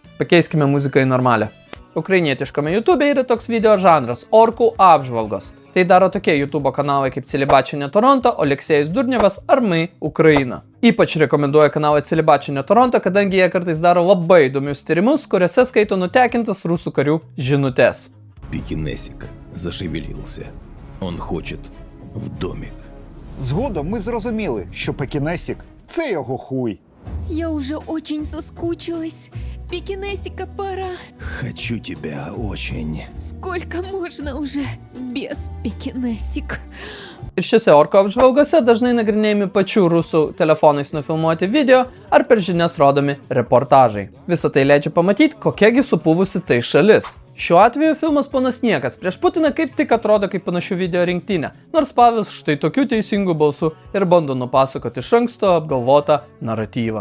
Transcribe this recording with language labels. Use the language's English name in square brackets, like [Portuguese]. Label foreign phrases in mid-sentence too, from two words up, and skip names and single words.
[Lithuanian] Pakeiskime muziką į normalią. Ukrainietiškame YouTube yra toks video žanras – orkų apžvalgos. Tai daro tokie YouTube kanalai kaip Celibačinė Toronto, Oleksejus Durnievas ar My Ukraina. Ypač rekomenduoju kanalą Celibačinė Toronto, kadangi jie kartais daro labai įdomius tyrimus, kuriuose skaito nutekintas rusų karių žinutes. [Russian] Пекинесик зашевелился. Он хочет в домик. [Ukrainian] Згодом ми зрозуміли, що Пекінесік – це його хуй. [Russian] Я уже очень соскучилась. Пекинесика пора. Хочу тебя очень. Сколько можно уже без пекинесик? [Lithuanian] Ir šiose orko apžvalgose dažnai nagrinėjami pačių rusų telefonais nufilmuoti video ar per žinias rodomi reportažai. Visą tai leidžia pamatyti, kokiagi supuvusi tai šalis. Šiuo atveju filmas Ponas Niekas prieš Putiną kaip tik atrodo kaip panašių video rinktinė, nors Pavelas štai tokiu teisingu balsu ir bando nupasakoti iš anksto apgalvotą naratyvą.